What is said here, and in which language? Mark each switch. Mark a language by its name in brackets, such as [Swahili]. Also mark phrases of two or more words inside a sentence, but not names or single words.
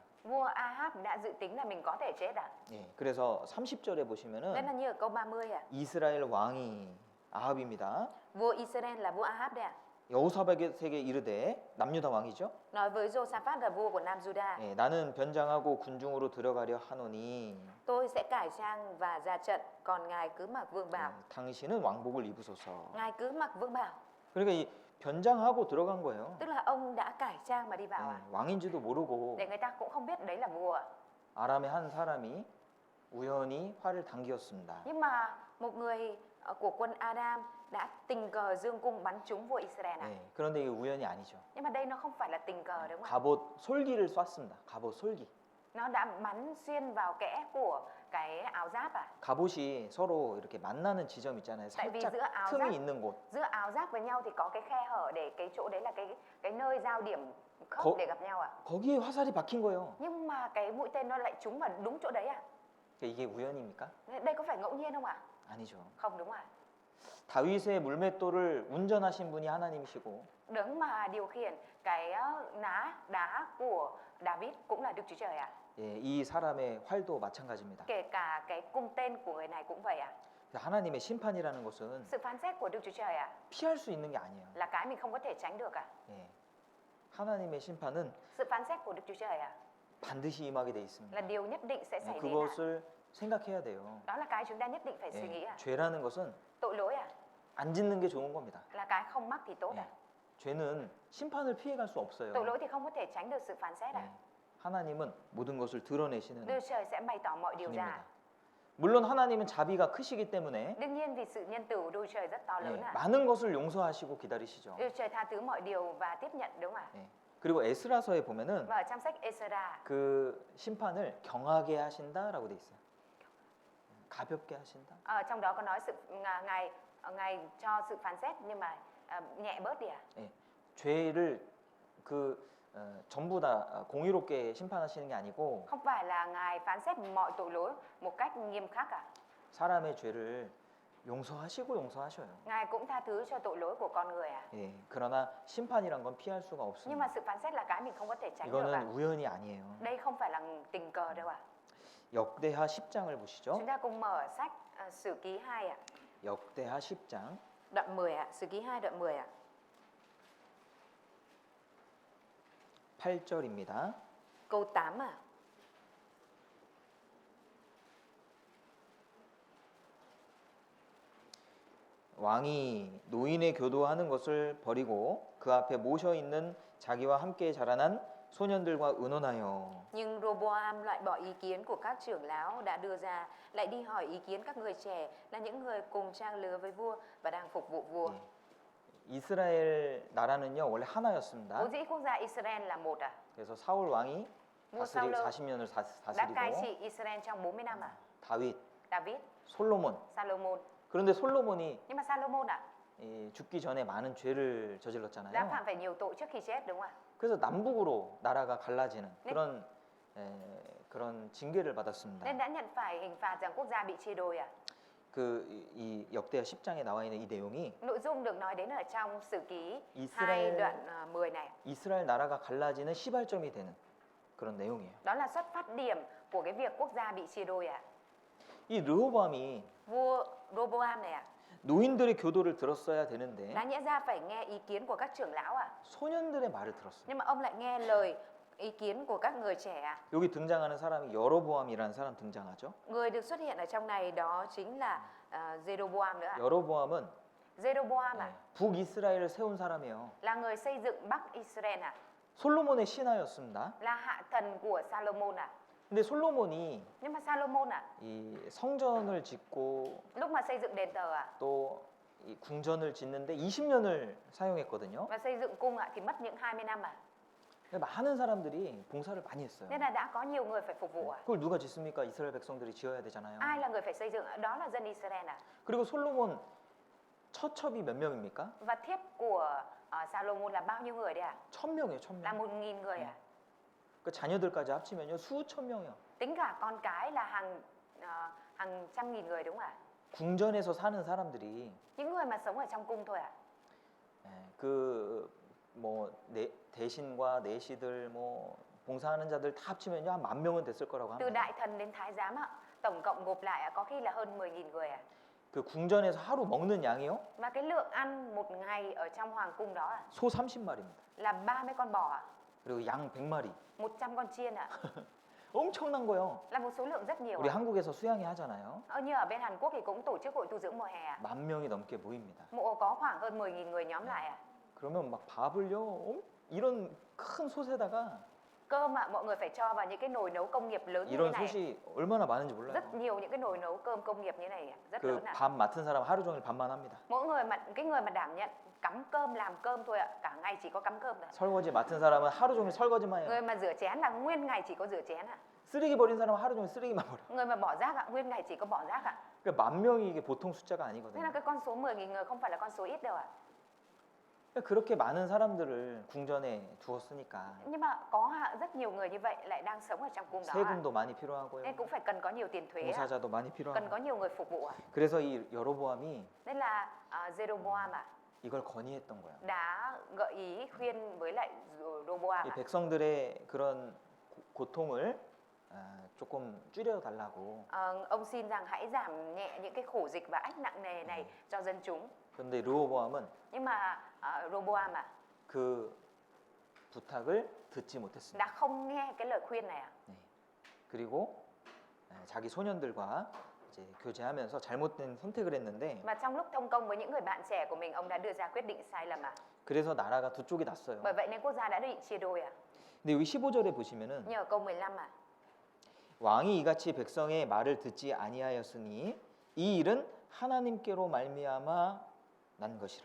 [Vietnamese] Vua Ahab đã dự tính là mình có thể chết ạ. [Korean] 예, 그래서 30절에 [Vietnamese] Nên [Korean] 보시면은 [Vietnamese] là như ở câu 30 ạ. [Korean] 이스라엘 왕이 아합입니다. [Vietnamese] Vua Israel là vua Ahab đấy ạ. [Korean] 여호사밧에게 이르되 남유다 왕이죠. [Vietnamese] Nói với Josaphat là vua của Nam Juda. [Korean] 예, 나는 변장하고 군중으로 들어가려 하노니 [Vietnamese] Tôi sẽ cải trang và ra trận, còn ngài cứ mặc vương bào. [Korean] 당신은 왕복을 입으소서. [Vietnamese] Ngài cứ mặc vương bào. [Korean] 그러니까 이 변장하고 들어간 거예요. [Vietnamese] Tức là ông đã cải trang mà đi vào ạ. [Korean] 예, 왕인지도 모르고 [Vietnamese] Để người ta cũng không biết đấy là vua ạ. [Korean] 아람의 한 사람이 우연히 활을 당기었습니다. [Vietnamese] Nhưng mà một người của quân Aram đã tình cờ dương cung bắn trúng vua Israel ạ. [Korean] 예, 그런데 이게 우연이 아니죠. [Vietnamese] Nhưng mà đây nó không phải là tình cờ đúng không ạ? [Korean] 갑옷 솔기를 쐈습니다. 갑옷 솔기. [Vietnamese] Nó đã bắn xuyên vào kẽ của cái áo giáp à? [Korean] 갑옷이 서로 이렇게 만나는 지점 있잖아요. [Vietnamese] Tại vì [Korean] 살짝 [Vietnamese] giữa áo [Korean] 틈이 [Vietnamese] giáp [Korean] 있는 곳. [Vietnamese] giữa áo giáp với nhau thì có cái khe hở để cái chỗ đấy là cái nơi giao điểm khớp Có- để gặp nhau à? [Korean] 거기에 화살이 박힌 거예요. [Vietnamese] Nhưng mà cái mũi tên nó lại trúng vào đúng chỗ đấy à? [Korean] 이게 우연입니까? [Vietnamese] Đây có phải ngẫu nhiên không ạ? [Korean] 아니죠. [Vietnamese] Không đúng ạ. [Korean] 다윗의 물맷돌을 운전하신 분이 하나님이시고 [Vietnamese] Đấng mà điều khiển cái ná đá của David cũng là Đức Chúa Trời ạ. [Korean] 예, 이 사람의 활도 마찬가지입니다. [Vietnamese] Kể cả cái cung tên của người này cũng vậy ạ. [Korean] 하나님의 심판이라는 것은 [Vietnamese] Sự phán xét của Đức Chúa Trời ạ [Korean] 피할 수 있는 게 아니에요. [Vietnamese] là cái mình không có thể tránh được ạ. [Korean] 예. 하나님의 심판은 [Vietnamese] Sự phán xét của Đức Chúa Trời ạ [Korean] 반드시 임하게 돼 있습니다. [Vietnamese] là điều nhất định sẽ [Korean] 예, [Vietnamese] xảy đến ạ. [Korean] 그것을 생각해야 돼요. [Vietnamese] Đó là cái chúng ta nhất định phải suy nghĩ [Korean] 예, [Vietnamese] ạ. [Korean] 죄라는 것은 [Vietnamese] Tội lỗi ạ [Korean] 안 짓는 게 좋은 겁니다. [Vietnamese] là cái không mắc thì tốt [Korean] 예, [Vietnamese] ạ. [Korean] 죄는 심판을 피해갈 수 없어요. [Vietnamese] Tội lỗi thì không có thể tránh được sự phán xét ạ. [Korean] 예, 하나님은 모든 것을 드러내시는 [Vietnamese] Đức Trời sẽ bày tỏ mọi điều [Korean] 분입니다. [Vietnamese] ra. [Korean] 물론 하나님은 자비가 크시기 때문에 [Vietnamese] Đương nhiên vì sự nhân từ của Đức Trời rất to [Korean] 예, [Vietnamese] lớn ạ. [Korean] 많은 것을 용서하시고 기다리시죠. [Vietnamese] Đức Trời tha thứ mọi điều và tiếp nhận đúng không ạ? [Korean] 예, 그리고 에스라서에 보면은 [Vietnamese] Và ở trong sách Esra [Korean] 그 심판을 경하게 하신다라고 돼 있어요. 가볍게 하신다. [Vietnamese] ở trong đó có nói sự ngài cho sự phán xét nhưng mà nhẹ bớt đi ạ. [Korean] 예, 죄를 전부 다 공의롭게 심판하시는 게 아니고 [Vietnamese] Không phải là ngài phán xét mọi tội lỗi một cách nghiêm khắc ạ. [Korean] 사람의 죄를 용서하시고 용서하셔요. [Vietnamese] Ngài cũng tha thứ cho tội lỗi của con người ạ. [Korean] 예, 그러나 심판이란 건 피할 수가 [Vietnamese] Nhưng mà [Korean] 없습니다. [Vietnamese] sự phán xét là cái mình không có thể tránh được ạ. [Korean] 이거는 우연이 아니에요. [Vietnamese] Đây không phải là tình cờ đâu ạ. [Korean] 역대하 10장을 보시죠. [Vietnamese] Chúng ta cùng mở sách Sử ký 2 ạ. [Korean] 역대하 10장 [Vietnamese] Đoạn 10 ạ, Sử ký 2 đoạn 10 ạ. [Korean] 8절입니다. [Vietnamese] Câu 8 ạ. [Korean] 왕이 노인의 교도하는 것을 버리고 그 앞에 모셔 있는 자기와 함께 자라난 소년들과 의논하여 [Vietnamese] Nhưng Roboam loại bỏ ý kiến của các trưởng lão đã đưa ra, lại đi hỏi ý kiến các người trẻ là những người cùng trang lứa với vua và đang phục vụ vua. [Korean] 예, 이스라엘 나라는요 원래 하나였습니다. [Vietnamese] Vốn dĩ quốc gia Israel là một ạ. [Korean] 그래서 사울 왕이 [Vietnamese] Vua Saul [Korean] 40년을 [Vietnamese] đã cai [Korean] 다스리고 [Vietnamese] trị Israel trong 40 năm ạ. [Korean] 다윗, [Vietnamese] David, [Korean] 솔로몬. [Vietnamese] Salomon. [Korean] 그런데 솔로몬이 [Vietnamese] Nhưng mà Salomon ạ, [Korean] 죽기 전에 많은 죄를 [Vietnamese] đã [Korean] 저질렀잖아요. [Vietnamese] phạm phải nhiều tội trước khi chết đúng không ạ? [Korean] 그래서 남북으로 나라가 갈라지는 그런 징계를 받았습니다. [Vietnamese] Nên đã nhận phải hình phạt rằng quốc gia bị chia đôi ạ. [Korean] 이 역대하 10장에 나와 있는 이 내용이 [Vietnamese] Nội dung được nói đến ở trong Sử ký 2 [Korean] 이스라엘 [Vietnamese] đoạn 10 này. [Korean] 이스라엘 나라가 갈라지는 시발점이 되는 그런 내용이에요. [Vietnamese] Đó là xuất phát điểm của cái việc quốc gia bị chia đôi ạ. [Korean] 이 르호보암이 [Vietnamese] Vua Roboam này ạ, [Korean] 노인들의 교도를 들었어야 되는데 [Vietnamese] đáng nhẽ ra phải nghe ý kiến của các trưởng lão ạ. [Korean] 소년들의 말을 들었어요. [Vietnamese] Nhưng mà ông lại nghe lời ý kiến của các người trẻ ạ. [Korean] 여기 등장하는 사람이 여로보암이라는 사람 등장하죠. [Vietnamese] Người được xuất hiện ở trong này đó chính là Jeroboam nữa ạ. [Korean] 여로보암은 [Vietnamese] Jeroboam ạ, [Korean] 북이스라엘을 세운 사람이에요. [Vietnamese] là người xây dựng Bắc Israel ạ, [Korean] 솔로몬의 신하였습니다. [Vietnamese] là hạ thần của Salomon ạ. [Korean] 근데 솔로몬이 [Vietnamese] Nhưng mà Salomon ạ, [Korean] 이 성전을 짓고 [Vietnamese] lúc mà xây dựng đền thờ ạ [Korean] 또 이 궁전을 짓는데 20년을 사용했거든요. [Vietnamese] và xây dựng cung ạ thì mất những 20 năm ạ. [Korean] 많은 사람들이 봉사를 많이 했어요. [Vietnamese] Nên là đã có nhiều người phải phục vụ ạ. [Korean] 그걸 누가 짓습니까? 이스라엘 백성들이 지어야 되잖아요. [Vietnamese] Ai là người phải xây dựng ạ? Đó là dân Israel ạ. [Korean] 그리고 솔로몬 처첩이 몇 명입니까? [Vietnamese] Và thiếp của Salomon là bao nhiêu người đấy ạ? [Korean] 1000명이에요. 1000명. [Vietnamese] Là 1.000 người ạ. [Korean] 그 자녀들까지 합치면요 수천 명이요. [Vietnamese] Tính cả con cái là hàng trăm nghìn người đúng không ạ? [Korean] 궁전에서 사는 사람들이 [Vietnamese] Những người mà sống ở trong cung thôi ạ. [Korean] 그뭐 대신과 내시들 뭐 봉사하는 자들 다 합치면요 한 10,000명은 됐을 거라고 [Vietnamese] Từ [Korean] 합니다. [Vietnamese] đại thần đến thái giám ạ, tổng cộng gộp lại ạ, có khi là hơn 10.000 người ạ. [Korean] 그 궁전에서 하루 먹는 양이요 [Vietnamese] Và cái lượng ăn một ngày ở trong hoàng cung đó ạ, [Korean] 소 30마리입니다. [Vietnamese] là 30 con bò ạ, [Korean] 그리고 양 100마리. [Vietnamese] 100 con chiên ạ. [Korean] 엄청난 거요. [Vietnamese] Là một số lượng rất nhiều [Korean] 우리 [Vietnamese] ạ. [Korean] 한국에서 수양회 하잖아요. [Vietnamese] Như ở bên Hàn Quốc thì cũng tổ chức hội tu dưỡng mùa hè ạ. [Korean] 10,000명이 넘게 모입니다. [Vietnamese] Mộ có khoảng hơn 10.000 người nhóm lại ạ. [Korean] 그러면 막 밥을요 이런 큰 솥에다가 [Vietnamese] Cơm ạ, mọi người phải cho vào những cái nồi nấu công nghiệp lớn như thế [Korean] 이런 [Vietnamese] này. [Korean] 솥이 얼마나 많은지 몰라요. [Vietnamese] Rất nhiều những cái nồi nấu cơm công nghiệp như này ạ, rất [Korean] 그 [Vietnamese] lớn ạ. [Korean] 밥 맡은 사람 하루 종일 밥만 합니다. [Vietnamese] Mỗi người mà cái người mà đảm nhận cắm cơm làm cơm thôi ạ, cả ngày chỉ có cắm cơm thôi ạ. [Korean] 설거지 맡은 사람은 하루 종일 설거지만 해요. [Vietnamese] Người mà rửa chén là nguyên ngày chỉ có rửa chén ạ. [Korean] 쓰레기 버린 사람은 하루 종일 쓰레기만 버려. [Vietnamese] Người mà bỏ rác ạ, nguyên ngày chỉ có bỏ rác ạ. [Korean] 그러니까 10,000명이 이게 보통 숫자가 [Vietnamese] Thế là [Korean] 아니거든요. [Vietnamese] cái con số 10.000 người không phải là con số ít đâu ạ. [Korean] 그러니까 그렇게 많은 사람들을 궁전에 두었으니까 [Vietnamese] Nhưng mà có rất nhiều người như vậy lại đang sống ở trong cung đó ạ. [Korean] 세금도 많이 필요하고요. [Vietnamese] Nên cũng phải cần có nhiều tiền thuế ạ. [Korean] 봉사자도 많이 [Vietnamese] Cần có [Korean] 필요하고. [Vietnamese] nhiều người phục vụ ạ. [Korean] 그래서 이 여로보암이 [Vietnamese] Nên là Jeroboam ạ [Korean] 이걸 건의했던 거야. [Vietnamese] đã gợi ý khuyên với lại Jeroboam [Korean] 이 [Vietnamese] ạ. [Korean] 백성들의 그런 고통을 조금 줄여 달라고. [Vietnamese] Ông xin rằng hãy giảm nhẹ những cái khổ dịch và ách nặng nề này cho dân chúng. [Korean] 그런데 르호보암은 [Vietnamese] Nhưng mà Jeroboam ạ [Korean] 그 부탁을 듣지 못했습니다. [Vietnamese] đã không nghe cái lời khuyên này ạ. [Korean] 네. 그리고 자기 소년들과 이제 교제하면서 잘못된 선택을 했는데 [Vietnamese] Mà trong lúc thông công với những người bạn trẻ của mình, ông đã đưa ra quyết định sai lầm ạ. [Korean] 그래서 나라가 두 쪽이 났어요. [Vietnamese] Bởi vậy nên quốc gia đã bị chia đôi ạ. [Korean] 근데 여기 15절에 보시면은 [Vietnamese] Nhờ câu 15 ạ. [Korean] 왕이 이같이 백성의 말을 듣지 아니하였으니 이 일은 하나님께로 말미암아 난 것이라.